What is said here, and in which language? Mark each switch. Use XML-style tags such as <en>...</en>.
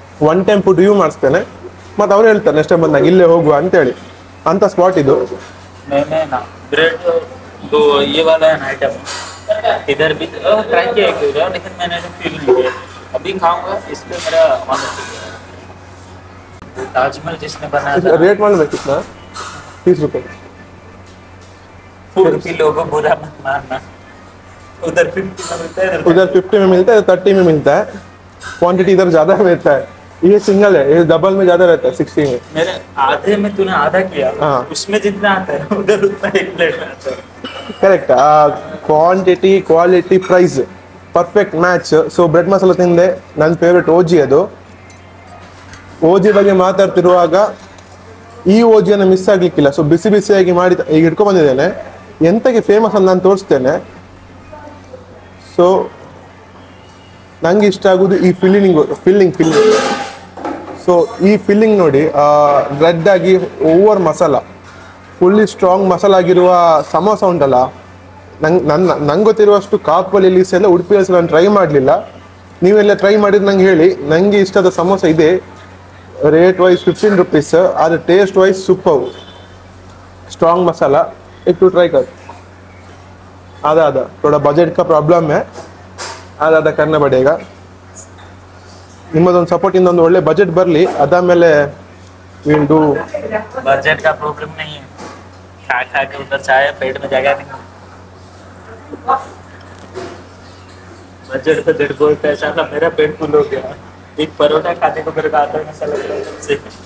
<kn>One time food review ಮಾಡಿಸ್ತೇನೆ, ಮತ್ತು ಅವ್ರು ಹೇಳ್ತಾರೆ ನೆಕ್ಸ್ಟ್ ಟೈಮ್ ಬಂದಾಗ ಇಲ್ಲೇ ಹೋಗುವ ಅಂತೇಳಿ. ಅಂಥ ಸ್ಪಾಟ್ ಇದು.</kn> <hi>मैंने ना ब्रेड तो ये वाला है ना आइटम इधर भी ट्राई किया एक बार, लेकिन मैंने फील नहीं किया. अभी खाऊंगा इस पे मेरा मन है. ताजमहल जिसने बनाया था, रेट मालूम है कितना? 30 रुपये. फूड की लोगों बुरा मत मानना. उधर 50 में मिलता है, उधर 50 में मिलता है, 30 में मिलता है. क्वांटिटी इधर ज़्यादा मिलता है. ये सिंगल है, ये डबल में ज़्यादा रहता है 60 में. मेरे आधे में तूने आधा किया. हाँ. उसमें जितना आता है उधर उतना एक प्लेट में आता है.</hi> <en>Correct. Quantity quality price perfect match.</en> <kn>So bread masala ತಿಂದೆ, ನನ್ನ ಫೇವ್ರೆಟ್ ಓಜಿ ಅದು. ಓಜಿ ಬಗ್ಗೆ ಮಾತಾಡ್ತಿರುವಾಗ ಈ ಓಜಿಯನ್ನು ಮಿಸ್ ಆಗಲಿಕ್ಕಿಲ್ಲ. ಸೊ ಬಿಸಿ ಬಿಸಿಯಾಗಿ ಮಾಡಿ ಈಗ ಇಟ್ಕೊಂಡು ಬಂದಿದ್ದೇನೆ. ಎಂತಕ್ಕೆ ಫೇಮಸ್ ಅಂತ ನಾನು ತೋರಿಸ್ತೇನೆ. ಸೊ ನಂಗೆ ಇಷ್ಟ ಆಗೋದು ಈ ಫಿಲ್ಲಿಂಗ್. ಸೊ ಈ ಫಿಲ್ಲಿಂಗ್ ನೋಡಿ, ರೆಡ್ ಆಗಿ over masala, fully strong masala ಆಗಿರುವ ಸಮೋಸ ಉಂಟಲ್ಲ, ನಂಗೆ ಗೊತ್ತಿರುವಷ್ಟು ಕಾಪಲ್ಲಿ ಎಲ್ಲ ಉಡುಪಿಯಲ್ಲಿ ನಾನು ಟ್ರೈ ಮಾಡಲಿಲ್ಲ. ನೀವೆಲ್ಲ ಟ್ರೈ ಮಾಡಿದ್ರೆ ನಂಗೆ ಹೇಳಿ. ನನಗೆ ಇಷ್ಟದ ಸಮೋಸ ಇದೆ.</kn> <hi>ರೇಟ್ वाइज 15 रुपीस, ಆದರೆ ಟೇಸ್ಟ್ वाइज सुपर स्ट्रांग मसाला. एक टू ट्राई कर. आधा थोड़ा बजट का प्रॉब्लम है, आधा करना पड़ेगा.</hi> <kn>ನಿಮ್ಮದೊಂದು ಸಪೋರ್ಟ್ ಇಂದ ಒಂದು ಒಳ್ಳೆ ಬಜೆಟ್ ಬರಲಿ, ಅದಾದಮೇಲೆ ವಿಲ್ ಡೂ.</kn> <hi>बजट का प्रॉब्लम नहीं है, खा खा के उधर चाहे पेट में जगह नहीं. बजट बोलते हैं, साला मेरा पेट फुल हो गया. एक परोठा खाने को मेरे को आता है मसाला से.</hi>